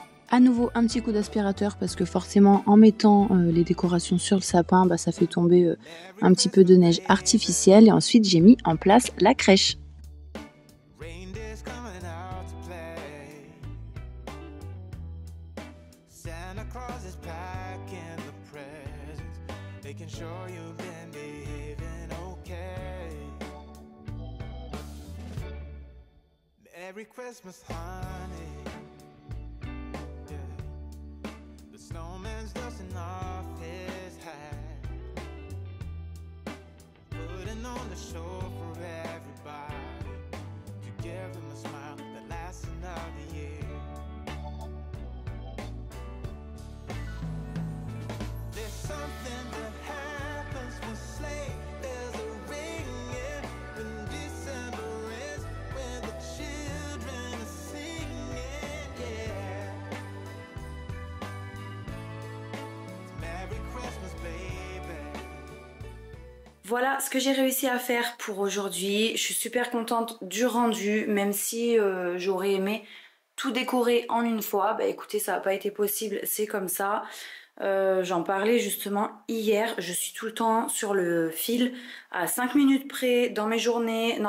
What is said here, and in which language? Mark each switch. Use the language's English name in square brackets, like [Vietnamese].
[French] À nouveau un petit coup d'aspirateur parce que forcément en mettant les décorations sur le sapin, bah, ça fait tomber un petit peu de neige artificielle et ensuite j'ai mis en place la crèche. [English] Reindeer's coming out to play. Santa Claus is packing the presents, making sure you've been behaving okay. Merry Christmas, honey. Yeah. The snowman's dusting off his hat, putting on the show for everybody, to give them a smile that lasts another year. There's something that happens when sleigh bells are ringing, when December ends, when the children are singing, yeah. It's Merry Christmas, baby. [French] Voilà ce que j'ai réussi à faire pour aujourd'hui. Je suis super contente du rendu, même si j'aurais aimé tout décorer en une fois. Bah écoutez, ça n'a pas été possible, c'est comme ça. J'en parlais justement hier, je suis tout le temps sur le fil à 5 minutes près dans mes journées.